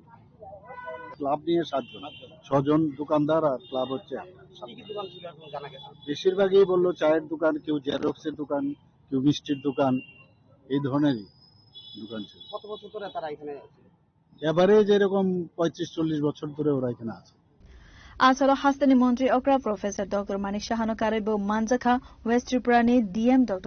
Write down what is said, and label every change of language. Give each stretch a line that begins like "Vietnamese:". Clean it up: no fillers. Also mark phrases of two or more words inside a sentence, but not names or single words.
Bangla: ক্লাব নিয়ে 6 জন দোকানদার আর ক্লাব হচ্ছে। বেশিরভাগই বললো চায়ের দোকান, কেউ জেরক্সের দোকান, কেউ মিষ্টির দোকান, এই ধরনেরই দোকান ছিল। কত বছর ধরে তারা এখানে আছে? এভারেজ এরকম 35-40 বছর ধরে ওরা এখানে আছে।
Kok Borok: Asalo Hastani Montri Okra Professor Dr. Manik Shahano Karibo Manjaka, West Triprani DM Dr.